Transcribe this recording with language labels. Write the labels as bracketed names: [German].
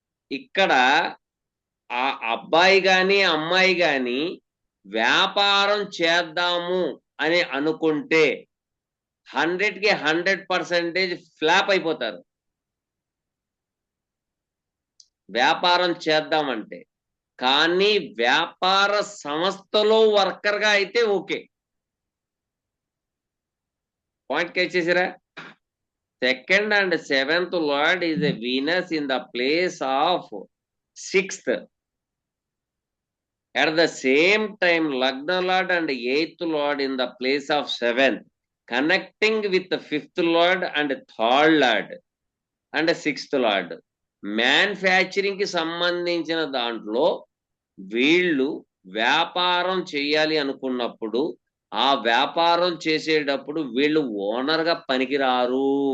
[Telugu] ఇక్కడ ఆ అబ్బాయి గాని అమ్మాయి గాని వ్యాపారం చేద్దాము అని అనుకుంటే 100కి 100% ఫ్లాప్ అయిపోతారు. వ్యాపారం చేద్దామంటే. కానీ వ్యాపార సంస్థలో వర్కర్గా అయితే ఓకే. పాయింట్ క్యాచ్ చేసారా? [English] 2nd and 7th Lord is a Venus in the place of 6th. At the same time, Lagna Lord and 8th Lord in the place of 7th, connecting with the 5th Lord and 3rd Lord and 6th Lord. [Telugu] Manufacturing కి సంబంధించిన దాంట్లో వీళ్ళు వ్యాపారం చేయాలి అనుకున్నప్పుడు ఆ వ్యాపారం చేసేటప్పుడు వీళ్ళు ఓనర్గా పనికిరారు.